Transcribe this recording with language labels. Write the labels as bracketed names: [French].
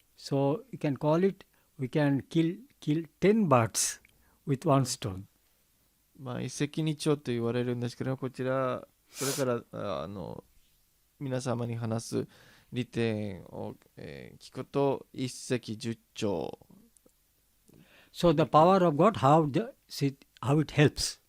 [English] So you can call it, we can kill 10 birds with one stone. [Japanese] 一石二鳥と言われるんですけど、こちら、それから皆様に話す利点を、聞くと、一石十鳥。 [English] So the power of God, how it helps.